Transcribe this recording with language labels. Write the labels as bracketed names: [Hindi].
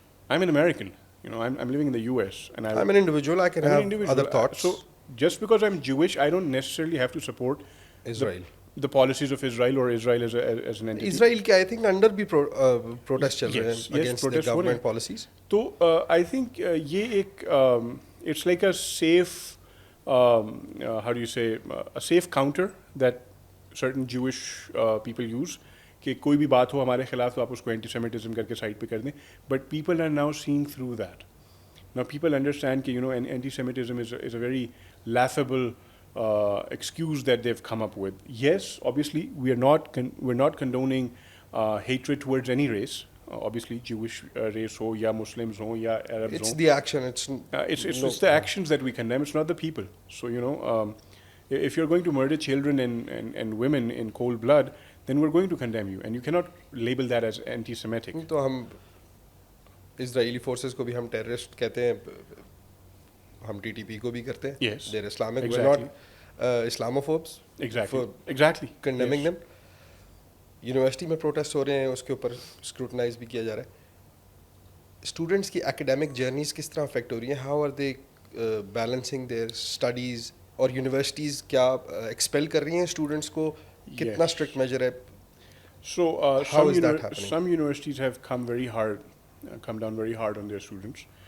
[English] I'm an American, I'm living in the US, and I'm an individual, I can have other thoughts. So just because I'm Jewish, I don't necessarily have to support Israel, the policies of Israel or Israel as an entity. Israel کے I think under بھی protest [Urdu] چل رہے ہیں [English] against the government policies. [Urdu] تو [English] I think [Urdu] یہ ایک [English] it's like a safe how do you say a safe counter that certain Jewish people use, [Urdu] کہ کوئی بھی بات ہو ہمارے خلاف تو آپ اس کو اینٹی سیمیٹزم کر کے سائڈ پہ کر دیں. [English] But people are now seeing through that. Now people understand [Urdu] کہ [English] Antisemitism is a very laughable excuse that they've come up with. Yes, obviously we're not condoning hatred towards any race. Obviously Jewish race [Urdu] ho ya [English] Muslims [Urdu] ho [English] ya Arabs ho, it's the action, it's the actions that we condemn, it's not the people. So if you're going to murder children and women in cold blood, then we're going to condemn you, and you cannot label that as anti-Semitic. [Urdu] تو ہم اسرائیلی forces کو بھی ہم terrorist کہتے ہیں, ہم T T P کو بھی کرتے ہیں. [English] Yes, they're Islamic, exactly. we're not Islamophobes. Exactly Condemning yes. them. [Urdu] University میں پروٹیسٹ ہو رہے ہیں, اس کے اوپر اسکروٹنائز بھی کیا جا رہا ہے. اسٹوڈنٹس کی ایکیڈیمک جرنیز کس طرح افیکٹ ہو رہی ہیں؟ [English] How are they balancing their studies? [Urdu] اور یونیورسٹیز کیا ایکسپیل کر رہی ہیں اسٹوڈنٹس کو؟ کتنا اسٹرکٹ میجر ہے؟ [English] So how is that happening? some universities have come down very hard on their students.